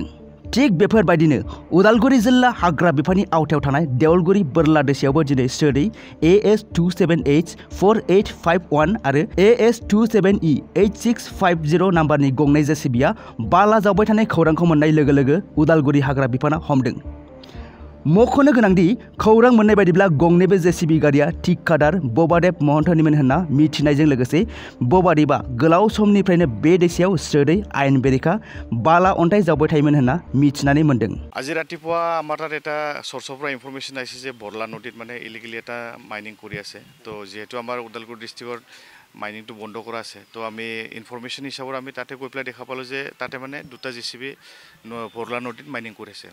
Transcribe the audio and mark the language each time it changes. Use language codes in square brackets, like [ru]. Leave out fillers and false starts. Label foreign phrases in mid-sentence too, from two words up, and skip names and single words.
[brx] थिग बेफोरबायदिनो उदालगुरि जिल्ला हाग्रा बिफाननि आवथायाव थानाय देवलगुरि बोरला दैसायावबो दिनै स्रोदै AS27H4851 आरो AS27E8650 नाम्बारनि गंनै जेसिबिया बाला जावबाय थानाय खौरांखौ मोननाय लोगो लोगो उदालगुरि हाग्रा बिफाना हमदों। मख'नो गोनांदि खौरां मोननाय बायदिब्ला गंनैबो जेसिबि गारिया ठिकादार बबादेब महन्तनिमोन होनना मिथिनायजों लोगोसे बबादेबा गोलाव समनिफ्रायनो बे दैसायाव स्रोदै आयेन बेरेखा बाला अन्थाइ जावबाय थायोमोन होनना मिथिनानै मोन्दों। [as] আজি ৰাতিপুৱা আমাৰ তাত এটা চ'ৰ্চৰ পৰা ইনফৰমেশ্যন আহিছে যে বৰলা নদীত মানে ইলিগেলি এটা মাইনিং কৰি আছে। তো যিহেতু আমাৰ ওদালগুৰি ডিষ্ট্ৰিক্টত মাইনিংটো বন্ধ কৰা আছে, তো আমি ইনফৰমেশ্যন হিচাপত আমি তাতে গৈ পেলাই দেখা পালোঁ যে তাতে মানে দুটা জেচিবি বৰলা নদীত মাইনিং কৰি আছে।